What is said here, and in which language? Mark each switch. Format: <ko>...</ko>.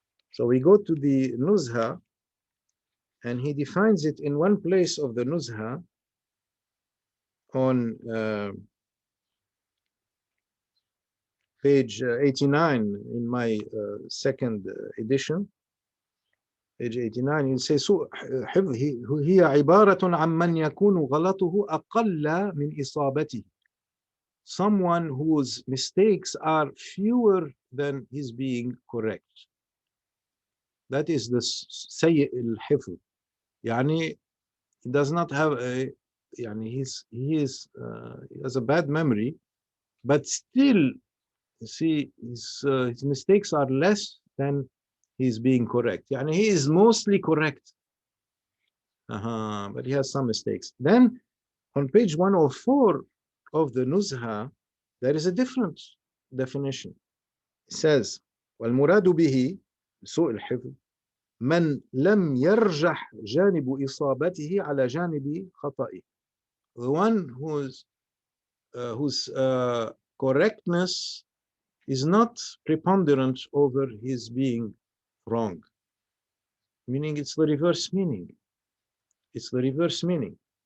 <en>So we go to the Nuzha, and he defines it in one place of the Nuzha on page 89 in my second edition. Page 89, he says</en> <ar>سوء حفظه هي عبارة عن من يكون غلطه أقل من إصابته.</ar> <en>Someone whose mistakes are fewer than his being correct. That is the سيء الحفظ. يعني he does not have a, يعني he has a bad memory, but still, you see, his mistakes are less than he's being correct. Yani he is mostly correct, but he has some mistakes. Then on page 104 of the Nuzha, there is a different definition. It says,</en> <ar>وَالْمُرَادُ بِهِ سُوء الْحِفْظ مَنْ لَمْ يَرْجَحْ جَانِبُ إِصَابَتِهِ عَلَى جَانِبِ خَطَئِهِ.</ar> <en>The one whose correctness is not preponderant over his being wrong. Meaning it's the reverse meaning. It's the reverse meaning.</en>